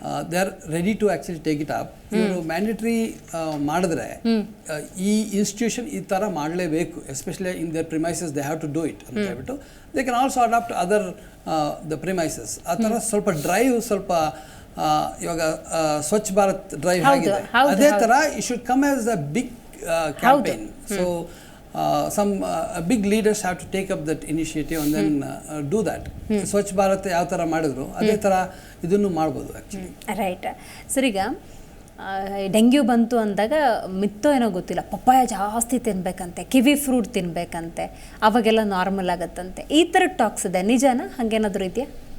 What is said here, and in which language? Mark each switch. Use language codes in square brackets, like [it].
[en] They are ready to actually take it up. [kn] ಇವರು mandatory ಮಾಡಿದ್ರೆ ಈ ಇನ್ಸ್ಟಿಟ್ಯೂಷನ್ ಈ ಥರ ಮಾಡಲೇಬೇಕು, [en] especially in their premises they have to do it [kn] ಅಂತ ಹೇಳ್ಬಿಟ್ಟು [en] They can also adopt other the premises. [kn] ಆ ಥರ ಸ್ವಲ್ಪ ಡ್ರೈವ್ ಸ್ವಲ್ಪ ಇವಾಗ ಸ್ವಚ್ಛ ಭಾರತ್ ಡ್ರೈವ್ ಆಗಿದೆ, ಅದೇ ಥರ [en] It should come as a big campaign. So some big leaders have to take up that initiative and then do that. [kn] Swachh Bharat ಯಾವ ಥರ ಮಾಡಿದ್ರು ಅದೇ ಥರ ಇದನ್ನು ಮಾಡ್ಬೋದು ಆ್ಯಕ್ಚುಲಿ. [en] Right sir. [kn] ಈಗ ಡೆಂಗ್ಯೂ ಬಂತು ಅಂದಾಗ ಮಿತ್ತೋ ಏನೋ ಗೊತ್ತಿಲ್ಲ, ಪಪ್ಪಾಯ ಜಾಸ್ತಿ ತಿನ್ಬೇಕಂತೆ, ಕಿವಿ ಫ್ರೂಟ್ ತಿನ್ಬೇಕಂತೆ, ಅವಾಗೆಲ್ಲ ನಾರ್ಮಲ್ ಆಗತ್ತಂತೆ, ಈ ಥರ ಟಾಕ್ಸ್ ಇದೆ, ನಿಜಾನ? ಹಾಗೇನಾದರೂ ಇದೆಯಾ?